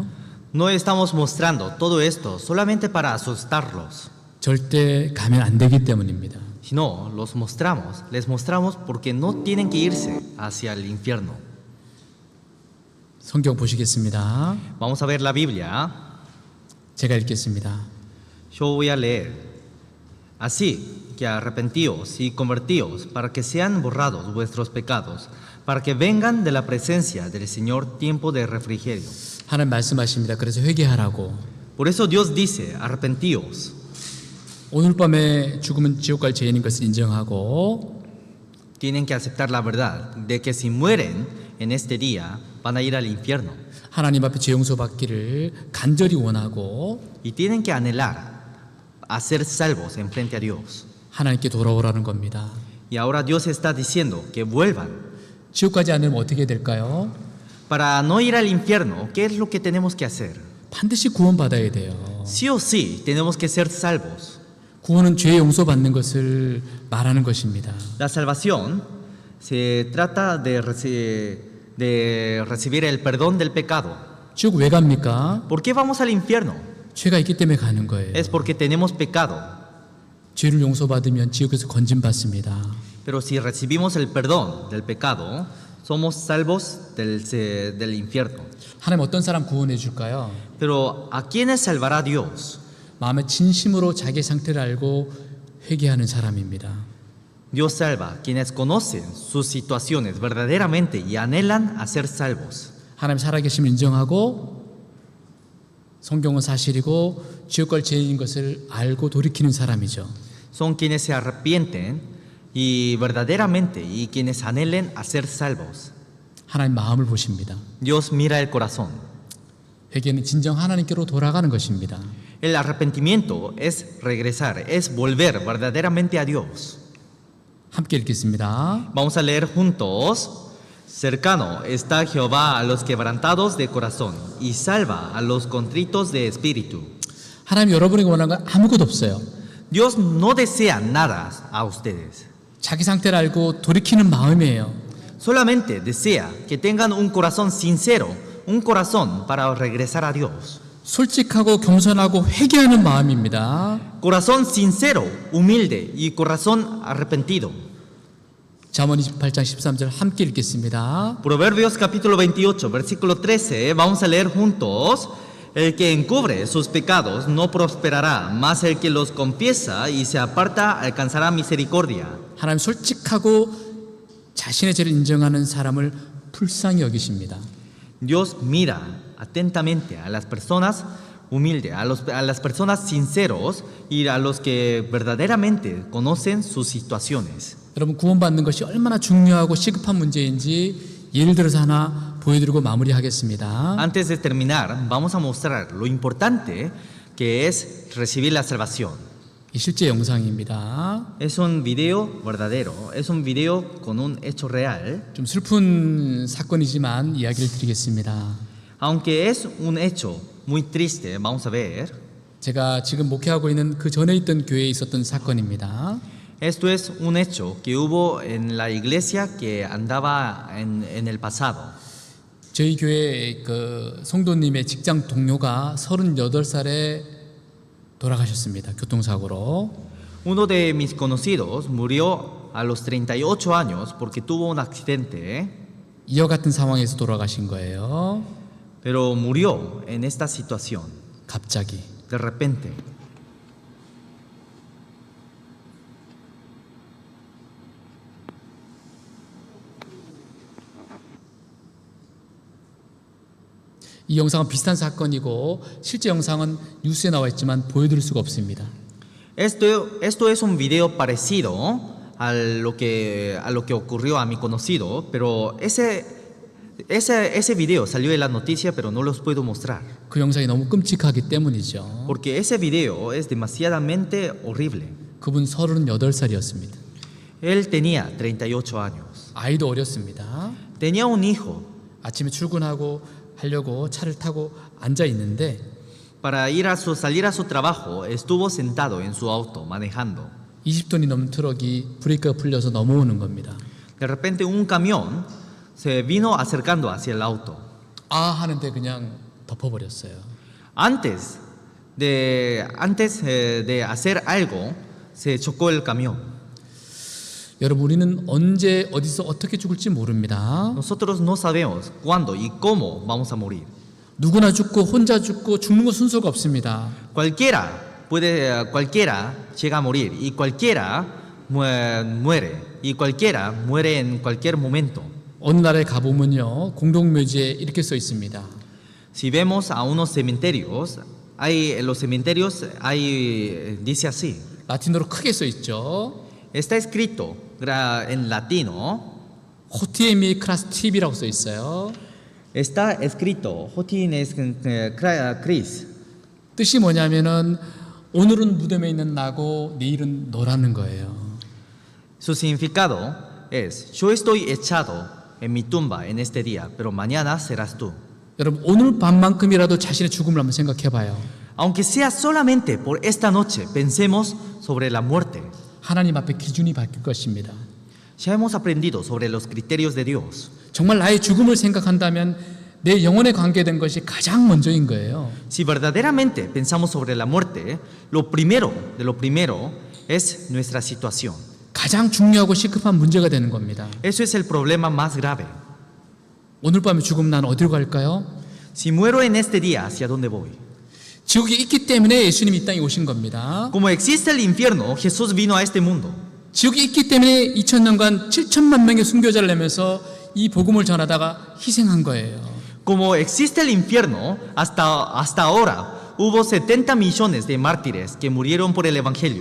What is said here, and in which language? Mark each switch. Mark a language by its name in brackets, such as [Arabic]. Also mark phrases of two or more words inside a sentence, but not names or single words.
[Spanish] No estamos mostrando todo esto solamente para asustarlos, [Korean] 절대 가면 안 되기 때문입니다. [Spanish] sino les mostramos porque no tienen que irse hacia el infierno. [Korean] 성경 보시겠습니다. [Spanish] Vamos a ver la Biblia. [Korean] 제가 읽겠습니다. [Spanish] Yo voy a leer. Así que arrepentíos y convertíos para que sean borrados vuestros pecados, para que vengan de la presencia del Señor tiempo de refrigerio. [Korean] 하나님 말씀하십니다. 그래서 회개하라고. [Spanish] Por eso Dios dice, arrepentíos. [Korean] 오늘 밤에 죽으면 지옥 갈 죄인인 것을 인정하고 [Spanish] Tienen que aceptar la verdad de que si mueren en este día van a ir al infierno. [Korean] 하나님 앞에 죄 용서 받기를 간절히 원하고 [Spanish] Y tienen que anhelar a ser salvos en frente a Dios. [Korean] 하나님께 돌아오라는 겁니다. [Spanish] Y ahora Dios está diciendo que vuelvan. [Korean] 지옥 가지 않으면 어떻게 될까요? [Spanish] Para no ir al infierno, ¿qué es lo que tenemos que hacer? [Korean] 반드시 구원받아야 돼요. [Spanish] Sí o sí, tenemos que ser salvos. [Korean] 구원은 죄 용서받는 것을 말하는 것입니다. [Spanish] La salvación se trata de recibir el perdón del pecado. [Korean] 지옥 왜 갑니까? [Spanish] ¿Por qué vamos al infierno? [Korean] 죄가 있기 때문에 가는 거예요. [Spanish] Es porque tenemos pecado. [Korean] 죄를 용서받으면 지옥에서 건진받습니다. [Spanish] Pero si recibimos el perdón del pecado, somos salvos del infierno. [Korean] 하나님 어떤 사람 구원해 줄까요? [Spanish] Pero ¿a quiénes salvará Dios? [Korean] 마음의 진심으로 자기 상태를 알고 회개하는 사람입니다. [Spanish] Dios salva a quienes conocen sus situaciones verdaderamente y anhelan a ser salvos. [Korean] 하나님 살아계심을 인정하고 성경은 사실이고 지옥 갈 죄인인 것을 알고 돌이키는 사람이죠. [Spanish] Son quienes se arrepienten y verdaderamente y quienes anhelen a ser salvos. [Korean] 하나님 마음을 보십니다. [Spanish] Dios mira el corazón. [Korean] 회개는 진정 하나님께로 돌아가는 것입니다. [Spanish] El arrepentimiento es regresar, es volver verdaderamente a Dios. [Korean] 함께 읽겠습니다. [Spanish] Vamos a leer juntos. Cercano está Jehová a los quebrantados de corazón y salva a los contritos de espíritu. [Korean] 하나님 여러분에게 원하는 건 아무것도 없어요. [Spanish] Dios no desea nada a ustedes. [Korean] 자기 상태를 알고 돌이키는 마음이에요. [Spanish] Solamente desea que tengan un corazón sincero, un corazón para regresar a Dios. [Korean] 솔직하고 겸손하고 회개하는 마음입니다. [Spanish] Corazón sincero, humilde y corazón arrepentido. [Korean] 잠언 28장 13절 함께 읽겠습니다. [Spanish] Proverbios capítulo 28, versículo 13, vamos a leer juntos. El que encubre sus pecados no prosperará, mas el que los confiesa y se aparta alcanzará misericordia. [Korean] 하나님 솔직하고 자신의 죄를 인정하는 사람을 불쌍히 여기십니다. [Spanish] Dios mira atentamente a las personas humildes, a las personas sinceros y a los que verdaderamente conocen sus situaciones. [Korean] 여러분 구원받는 것이 얼마나 중요하고 시급한 문제인지 예를 들어서 하나 보여드리고 마무리하겠습니다. [Spanish] Antes de terminar, vamos a mostrar lo importante que es recibir la salvación. [Korean] 이 실제 영상입니다. [Spanish] Es un video verdadero, es un video con un hecho real. [Korean] 좀 슬픈 사건이지만 이야기를 드리겠습니다. [Spanish] Aunque es un hecho muy triste, vamos a ver. [Korean] 제가 지금 목회하고 있는 그 전에 있던 교회에 있었던 사건입니다. [Spanish] Esto es un hecho que hubo en la iglesia que andaba en el pasado. [Korean] 저희 교회 그 성도님의 직장 동료가 38살에 돌아가셨습니다. 교통사고로. [Spanish] Uno de mis conocidos murió a los 38 años porque tuvo un accidente, [Korean] 이와 같은 상황에서 돌아가신 거예요. [Spanish] pero murió en esta situación, [Korean] 갑자기. [Spanish] de repente. [Korean] 이 영상은 비슷한 사건이고 실제 영상은 뉴스에 나와 있지만 보여드릴 수가 없습니다. [Spanish] Esto es un video parecido a lo que ocurrió a mi conocido, pero ese video salió en la noticia, pero no los puedo mostrar. [Korean] 그 영상이 너무 끔찍하기 때문이죠. [Spanish] Porque ese video es demasiadamente horrible. [Korean] 그분 38살이었습니다. [Spanish] Él tenía 38 años. [Korean] 아이도 어렸습니다. [Spanish] Tenía un hijo. [Korean] 아침에 출근하고 하려고 차를 타고 앉아 있는데 [Spanish] Para salir a su trabajo, estuvo sentado en su auto manejando. [Korean] 20톤이 넘는 트럭이 브레이크가 풀려서 넘어오는 겁니다. [Spanish] De repente un camión se vino acercando hacia el auto. [Korean] 아 하는데 그냥 덮어버렸어요. [Spanish] Antes de hacer algo, se chocó el camión. [Korean] 여러분 우리는 언제 어디서 어떻게 죽을지 모릅니다. [Spanish] Nosotros no sabemos cuándo y cómo vamos a morir. [Korean] 누구나 죽고 혼자 죽고 죽는 건 순서가 없습니다. [Spanish] Cualquiera llega a morir y cualquiera muere y cualquiera muere en cualquier momento. [Korean] 어느 나라에 가보면요 공동묘지에 이렇게 써 있습니다. [Spanish] Si vemos a unos cementerios, en los cementerios dice así. [Korean] 라틴어로 크게 써 있죠. [Spanish] Está escrito en latino. [Korean] 호티에미 크라스 TV라고 써 있어요. [Spanish] Está escrito Jotin es Chris. [Korean] 뜻이 뭐냐면은 오늘은 무덤에 있는 나고 내일은 너라는 거예요. [Spanish] Su significado es: yo estoy echado en mi tumba en este día, pero mañana serás tú. [Korean] 여러분 오늘 밤만큼이라도 자신의 죽음을 한번 생각해 봐요. [Spanish] Aunque sea solamente por esta noche, pensemos sobre la muerte. [Korean] 하나님 앞에 기준이 바뀔 것입니다. [Spanish] Ya hemos aprendido sobre los criterios de Dios. [Korean] 정말 나의 죽음을 생각한다면 내 영혼에 관계된 것이 가장 먼저인 거예요. [Spanish] Si verdaderamente pensamos sobre la muerte, lo primero de lo primero es nuestra situación. [Korean] 가장 중요하고 시급한 문제가 되는 겁니다. [Spanish] Eso es el problema más grave. [Korean] 오늘 밤에 죽으면 난 어디로 갈까요? [Spanish] Si muero en este día, ¿hacia dónde voy? [Korean] 지옥이 있기 때문에 예수님이 이 땅에 오신 겁니다. [Spanish] Como existe el infierno, Jesús vino a este mundo. [Korean] 지옥이 있기 때문에 2000년간 7천만 명의 순교자를 내면서 이 복음을 전하다가 희생한 거예요. [Spanish] Como existe el infierno, hasta ahora hubo 70 millones de mártires que murieron por el Evangelio.